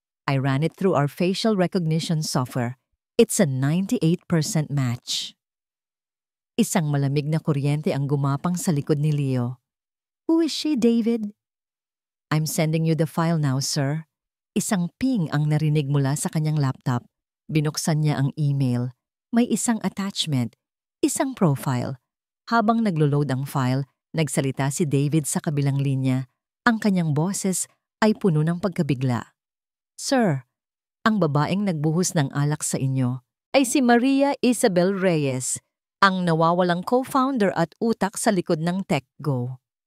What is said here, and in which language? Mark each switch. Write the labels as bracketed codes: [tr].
[en] I ran it through our facial recognition software. It's a 98% match. [tl] Isang malamig na kuryente ang gumapang sa likod ni Leo. [en] Who is she, David? I'm sending you the file now, sir. [tl] Isang ping ang narinig mula sa kanyang laptop. Binuksan niya ang email. May isang attachment, isang profile. Habang naglo-load ang file, nagsalita si David sa kabilang linya. Ang kanyang boses ay puno ng pagkabigla. Sir, ang babaeng nagbuhos ng alak sa inyo ay si Maria Isabel Reyes, ang nawawalang co-founder at utak sa likod ng TechGo.